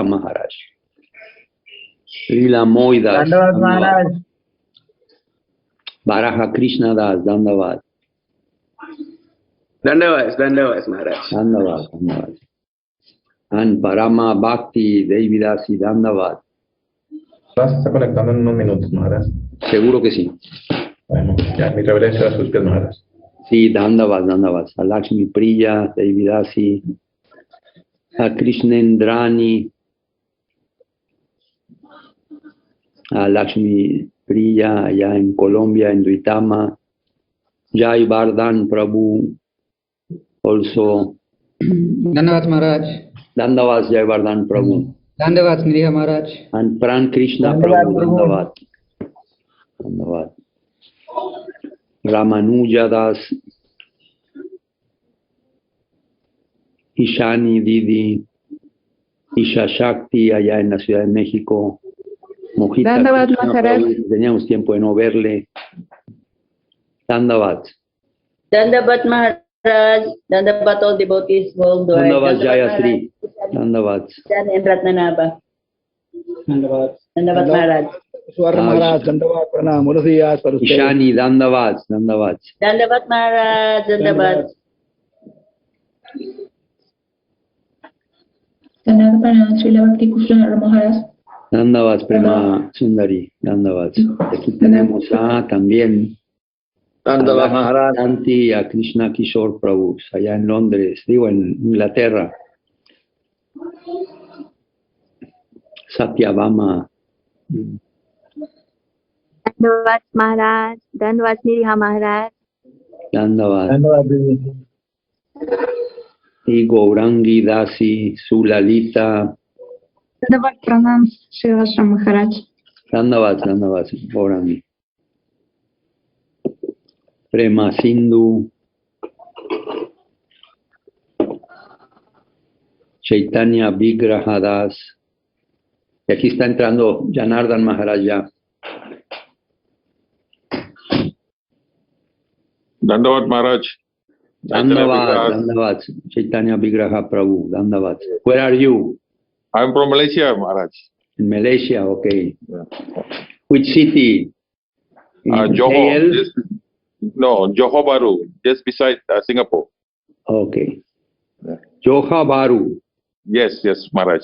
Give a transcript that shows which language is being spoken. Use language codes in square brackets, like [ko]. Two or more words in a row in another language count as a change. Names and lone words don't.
[en] Maharaj. Srila Moidas, Dandavat Maharaj. Baraha Krishna Das, Dandavad. Dandavas Maharaj. Dandavad. And Parama Bhakti Devidasi, Dandavad. [es] ¿Estás conectando en unos minutos, Maharaj? Seguro que sí. Bueno, ya mi reverencia a sus pies, Maharaj. Sí, Dandavad. A Lakshmi Priya, Devidasi, a Krishnendrani, a Lakshmi Priya allá en Colombia, en Duitama, [en] Jai Vardhan Prabhu, also. Dandavat Maharaj. Dandavad Jai Vardhan Prabhu. Dandavat Nidhi Maharaj. And Pran Krishna Dandavat, [es] Prabhu, Dandavad. Ramanuja Das, Ishani Didi, Isha Shakti allá en la Ciudad de México. Mojita Dandavat Krishna Maharaj. Prabhu, teníamos tiempo de no verle. Dandavad. [en] Dandavat Maharaj. Dandavat all devotees worldwide. Dandavad Jayasri. Dandavad. And Ratnanaba. Dandavat. Dandavat Maharaj. Swarna Maharaj. [sa] Dandavat Pranam. [en] Mulasiya Sarusate. Ishani Dandavad. Dandavat Maharaj. Dandavat. [sa] Dandavat Pranam [en] Srila Bhakti Kushala Maharaj. Dandavad Prema Sundari. Dandavad. [es] Aquí tenemos también Dandavat Maharaj. Santi a Krishna Kishore Prabhu, allá en Londres, digo en Inglaterra. Satyabhama. Dandavat Maharaj, Dandavat Nidhi Maharaj. Dandavad. Dandavat. Y Gaurangi Dasi, Sulalita. [sa] Dandavat Pranam [es] Srila Maharaj. Dandavad, Gaurangi. Prema Sindhu. Chaitanya Vigrahadas. Y aquí está entrando Janardhan Maharaj ya. Dandavat Maharaj. Dandavad. Chaitanya Vigraha Prabhu. Dandavad. [en] Where are you? I'm from Malaysia, Maharaj. In Malaysia, okay. Yeah. Which city? In KL? Johor Bahru, just beside Singapore. Okay. Yeah. Johor Bahru. Yes, Maharaj.